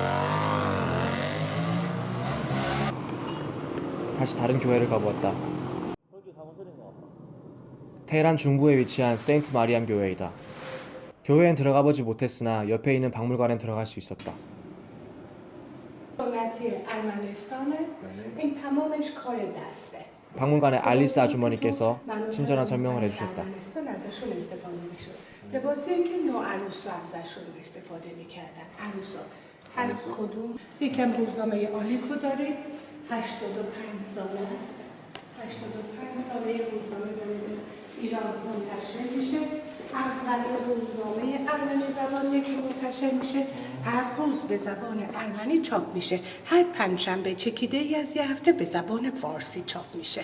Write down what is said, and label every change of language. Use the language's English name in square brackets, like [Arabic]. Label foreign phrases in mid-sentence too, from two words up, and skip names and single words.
[Korean] 다시 다른 교회를 가보았다. 테헤란 중부에 위치한 세인트 마리암 교회이다. 교회엔 들어가 보지 못했으나 옆에 있는 박물관엔 들어갈 수 있었다. [Persian] سنتی ارمنستانه این تمامش کار دسته [Korean] 박물관의 알리스 아주머니께서 친절한 설명을 해주셨다. [Persian] ارمنستان ازشون استفاده میشه لباسایی که نوعروسا ازشون استفاده میکردن عروسا هر کدوم یکم روزنامه آلیکو داریم 85 ساله است 85 ساله روزنامه داریم ایران منتشر میشه اولین روزنامه ارمنی زبانیه که منتشر میشه هر روز به زبان ارمنی چاپ میشه هر پنجشنبه چکیده ای از یه هفته به زبان فارسی چاپ میشه